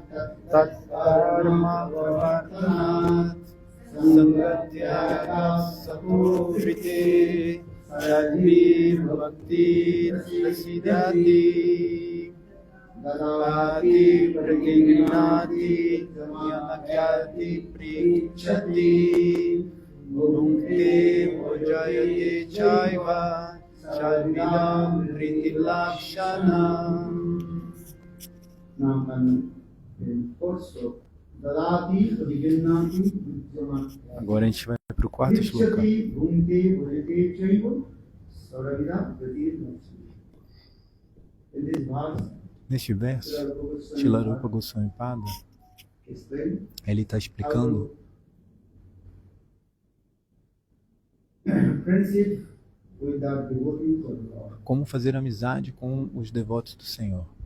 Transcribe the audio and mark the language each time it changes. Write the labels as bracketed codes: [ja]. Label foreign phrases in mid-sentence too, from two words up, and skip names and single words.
[sa] Tatkarma Pravartanat Sangatyaga Sapukriti Shadvi Bhakti Prasidati Dadati Pragignati Yanakyati Prichati Bhukti Bhojayati Chaiva Shadvidam Priti Lakshanam. [pt] Agora a gente vai para o quarto shloka. Neste verso, Srila Rupa Goswami Pada, ele está explicando como fazer amizade com os devotos do Senhor.